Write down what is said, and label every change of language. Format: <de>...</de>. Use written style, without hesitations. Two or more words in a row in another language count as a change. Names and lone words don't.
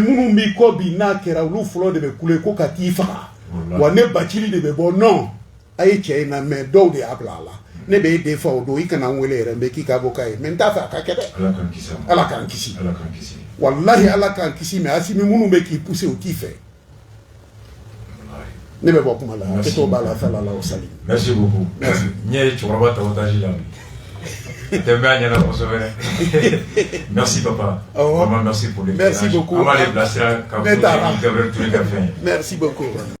<bm>minnu b'i kɔ bi n'a kɛra olu fɔlɔ de bɛ kule ko ka t'i faga wa ne Bacili de bɛ bɔ non a ye cɛ in na mais dɔw de y'a bila a la ne bɛ e den fa o don i kana n wele yɛrɛ n bɛ k'i ka avocat ye mais n t'a fɛ a ka kɛ dɛ Ala k'an kisi wallahi Ala k'an kisi mais Assimi minnu bɛ k'i pousser o t'i fɛ ne bɛ bɔ kuma la a tɛ to b'a la</bm> <ar>sallallahu alaihi wa sallam</ar> <fr>merci beaucoup</fr> <bm>n ye cɛkɔrɔba ta otage la tɛ bɛ a ɲɛna kosɛbɛ dɛ</bm> <fr>merci papa vraiment merci pour l'éclairage merci beaucoup</fr> <bm>an b'ale bilasira ka fɔ Gabriel Touré ka fɛn ye</bm> <fr>merci beaucoup</fr>